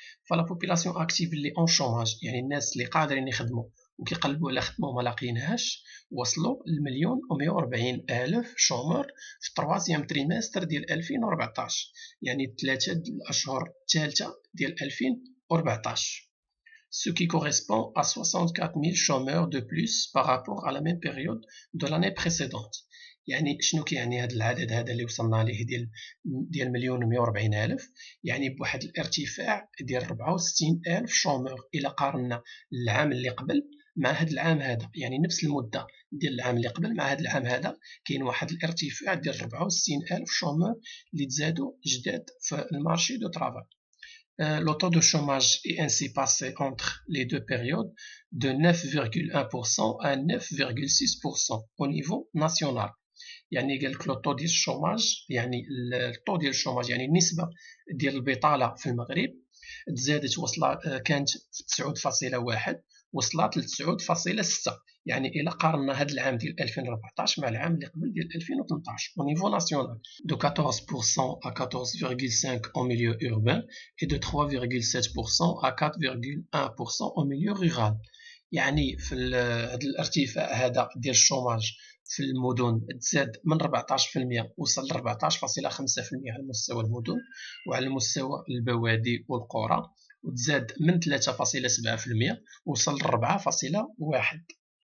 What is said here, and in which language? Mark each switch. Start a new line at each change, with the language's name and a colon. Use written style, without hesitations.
Arabic: فلا بوبولاسيون اكتيف اللي اون شوماج، يعني الناس اللي قادرين يخدموا وكيقلبوا على خدمه وما لاقيينهاش، وصلوا لمليون و140 الف شومور في التروازيام تريمستر ديال 2014، يعني 3 الاشهر الثالثه ديال 2014.
French: ce qui correspond à 64 000 chômeurs de plus par rapport à la même période de l'année précédente.
Arabic: يعني شنو كيعني هذا العدد هذا اللي وصلنا ليه ديال مليون و140 الف، يعني بواحد الارتفاع ديال 64 الف شومور الى قارنا العام اللي قبل مع هذا العام هذا، يعني نفس المده ديال العام اللي قبل مع هذا العام هذا كاين واحد الارتفاع ديال 64 الف شومور اللي تزادوا جداد في المارشي دو طرافاي.
French: Le taux de chômage est ainsi passé entre les deux périodes de 9,1% à 9,6% au niveau national.
Arabic: يعني قال لك لو طو ديال الشوماج، يعني الطو ديال الشوماج يعني النسبه ديال البطاله في المغرب تزادت، وصلت كانت 9.1 وصلت ل 9.6. يعني الى قارنا هذا العام ديال 2014 مع العام اللي قبل ديال 2013
French: au niveau national de 14% à 14,5 au milieu urbain et de 3,7% à 4,1% au milieu rural.
Arabic: يعني في هذا الارتفاع هذا ديال الشوماج في المدن تزاد من 14% وصل ل 14.5% على مستوى المدن، وعلى مستوى البوادي والقرى وتزاد من 3.7% وصل ل 4.1.